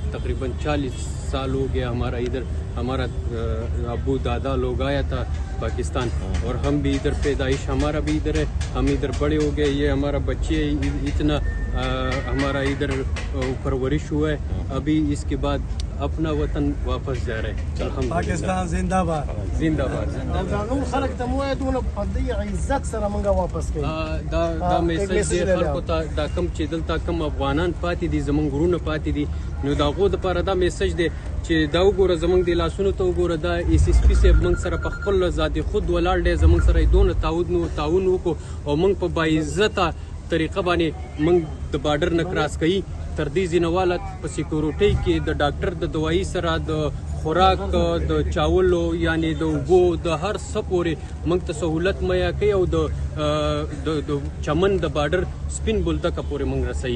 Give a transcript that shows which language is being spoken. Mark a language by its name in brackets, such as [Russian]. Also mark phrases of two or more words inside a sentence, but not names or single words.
[Urdu] تقریباً 40 سال ہو گیا ہمارا ادھر، ہمارا ابو دادا لوگ آیا تھا پاکستان اور ہم بھی ادھر پیدائش ہمارا بھی ادھر ہے، ہم ادھر بڑے ہو گئے. یہ ہمارا بچے اتنا ہمارا ادھر پرورش ہوا ہے. ابھی اس کے بعد اپنا وطن واپس جا رہے ہیں. پاکستان زندہ باد जिंदाबाद [Pashto] نور خلق ته مو دونه په دې عزت سره مونږ واپس کړي. دا میسج دی خلکو ته، دا کم چې دلته کم افغانان پاتې دي زمونږ ورونه پاتې دي، نو د هغو دپاره دا میسج دی چې دا وګوره زمونږ د لاسونو ته وګوره. دا ایس ایس پي صاحب موږ سره په خپل ذات خود ولاړ دی، زمونږ سره یې دونه تعاون وکړو او موږ په باعزته طریقه باندې موږ د بارډر نه کراس کوي تر دې ځینواله په سیکورټۍ کې د ډاکټر د دوايي سره د خوراک د چاولو یعنی د اوبو د هر څه پورې موږ ته سهولت مهیا کوي او د چمن د بارډر سپین بولدکه پورې موږ رسوي.